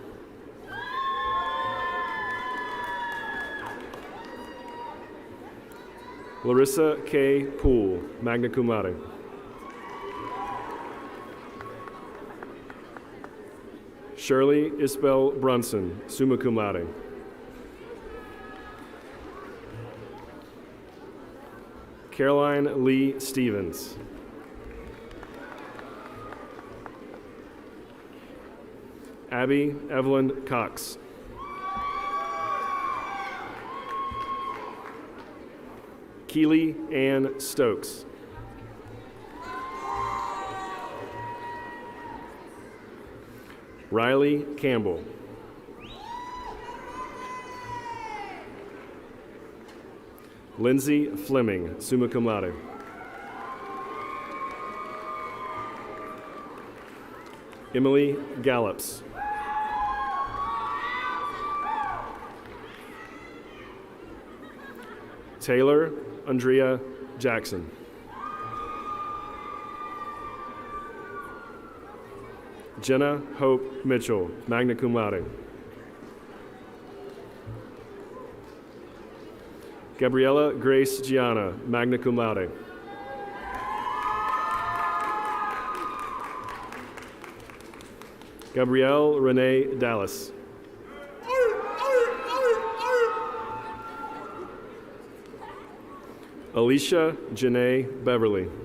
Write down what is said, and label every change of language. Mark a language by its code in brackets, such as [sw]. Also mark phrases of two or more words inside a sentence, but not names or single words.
[en] Larissa K. [la] Poole, magna cum laude. [en] Shirley Isbell Brunson, [la] summa cum laude. [en] Caroline Lee Stevens. Abby Evelyn Cox. Keely Ann Stokes. Riley Campbell. Lindsay Fleming, [la] summa cum laude. [en] Emily Gallops. Taylor Andrea Jackson. Jenna Hope Mitchell, [la] magna cum laude. [en] Gabriella Grace Gianna, [la] magna cum laude. [en] Gabrielle Renee Dallas. Alicia Janae Beverly.